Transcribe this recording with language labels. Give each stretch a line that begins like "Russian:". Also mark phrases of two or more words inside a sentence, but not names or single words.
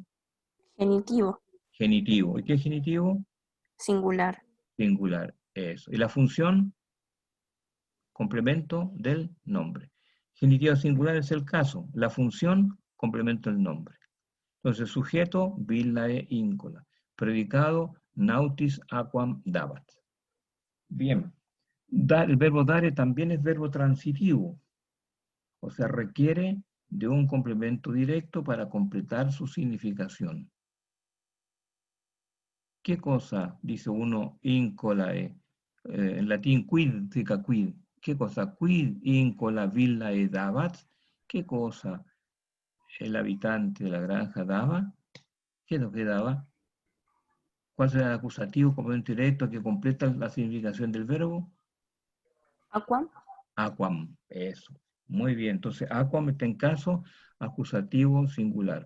Spanish: Genitivo. genitivo. ¿Y qué es genitivo? Singular. Singular. Eso. ¿Y la función? Complemento del nombre. Genitivo singular es el caso. La función, complemento del nombre. Entonces, sujeto,
Latin: villae íncola. Predicado, nautis aquam dabat.
Spanish: Bien. El verbo dare también es verbo transitivo, o sea, requiere de un complemento directo para completar su significación. ¿Qué cosa, dice uno, incolae? En latín, quid significa quid. ¿Qué cosa?
Latin: Quid incola villae dabat.
Spanish: ¿Qué cosa el habitante de la granja daba? ¿Qué es lo que daba? ¿Cuál será el acusativo, complemento directo que completa la significación del verbo? Aquam. Aquam, eso. Muy bien, entonces aquam está en caso acusativo singular.